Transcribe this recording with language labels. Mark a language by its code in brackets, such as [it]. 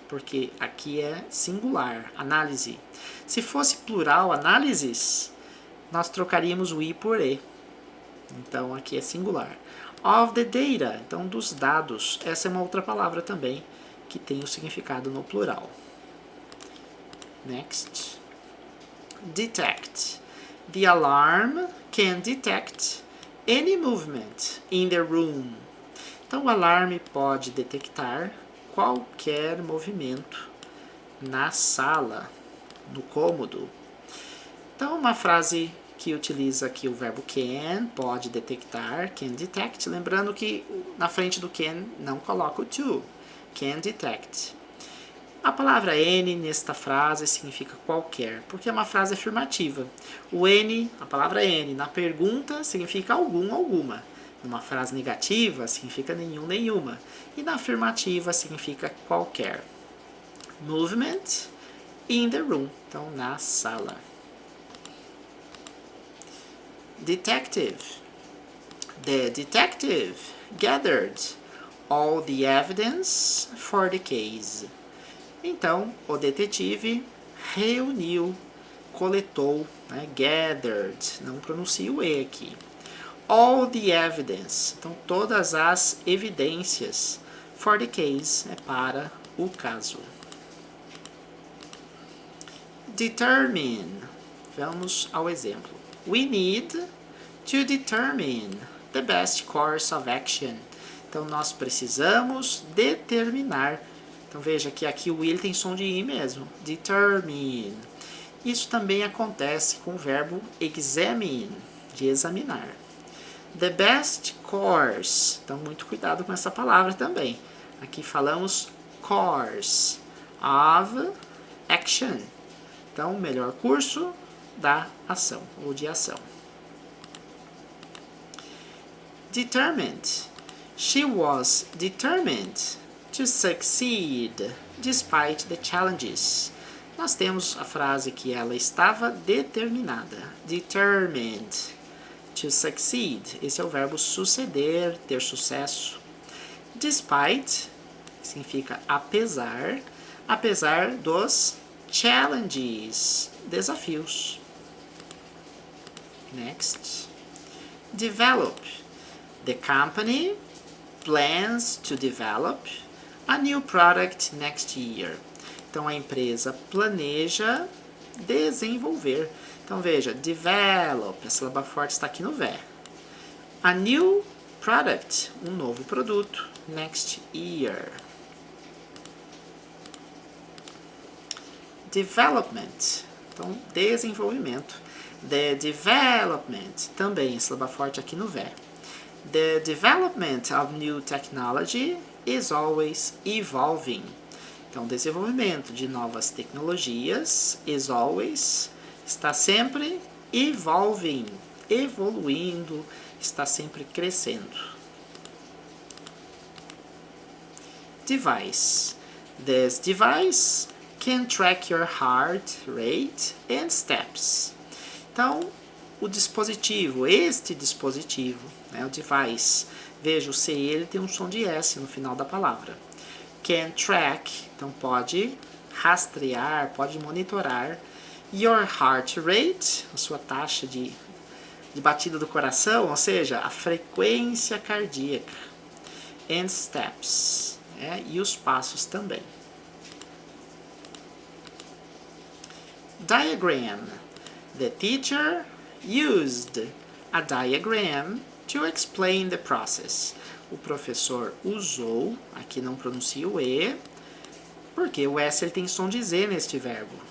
[pt] Porque aqui é singular, análise. Se fosse plural, análises, nós trocaríamos o I por E. Então, aqui é singular. [en] Of the data, [pt] então dos dados. Essa é uma outra palavra também que tem o significado no plural. [en] Next. Detect. The alarm can detect any movement in the room. [pt] Então, o alarme pode detectar qualquer movimento na sala, no cômodo. Então, uma frase que utiliza aqui o verbo can, pode detectar, [en] can detect. [pt] Lembrando que na frente do can não coloca o to. Can detect. A palavra any nesta frase significa qualquer, porque é uma frase afirmativa. O any, a palavra any, na pergunta significa algum, alguma. Numa frase negativa significa nenhum, nenhuma. E na afirmativa significa qualquer. [en] Movement in the room, [pt] então na sala. [en] Detective. The detective gathered all the evidence for the case. [pt] Então, o detetive reuniu, coletou, né, gathered, não pronuncia o E aqui. [en] All the evidence, [pt] então todas as evidências, [en] for the case, [pt] é para o caso. Determine, vamos ao exemplo. [en] We need to determine the best course of action. [pt] Então, nós precisamos determinar. Então, veja que aqui o will tem som de I mesmo. Determine. Isso também acontece com o verbo examine, de examinar. [en] The best course. [pt] Então, muito cuidado com essa palavra também. Aqui falamos [en] course of action. [pt] Então, o melhor curso da ação, ou de ação. [en] Determined. She was determined to succeed despite the challenges. [pt] Nós temos a frase que ela estava determinada. [en] Determined to succeed. [pt] Esse é o verbo suceder, ter sucesso. Despite significa apesar, apesar dos challenges, desafios. [en] Next. Develop. The company plans to develop a new product next year. [pt] Então, a empresa planeja desenvolver. Então, veja, develop, a sílaba forte está aqui no ver. [en] A new product, [pt] um novo produto, [en] next year. [pt] Development, então, desenvolvimento. [en] The development, [pt] também, sílaba forte aqui no ver. [en] The development of new technology is always evolving. [pt] Então, desenvolvimento de novas tecnologias [en] is always, [pt] está sempre evolving, evoluindo, está sempre crescendo. [en] Device. This device can track your heart rate and steps. [pt] Então, o dispositivo, este dispositivo, né, o device, veja, o C ele tem um som de S no final da palavra. Can track, então pode rastrear, pode monitorar [en] your heart rate, [pt] a sua taxa de batida do coração, ou seja, a frequência cardíaca, [en] and steps, [pt] e os passos também. [en] Diagram. The teacher used a diagram to explain the process. [pt] o professor usou, aqui não pronuncia o E, porque o S ele tem som de Z neste verbo.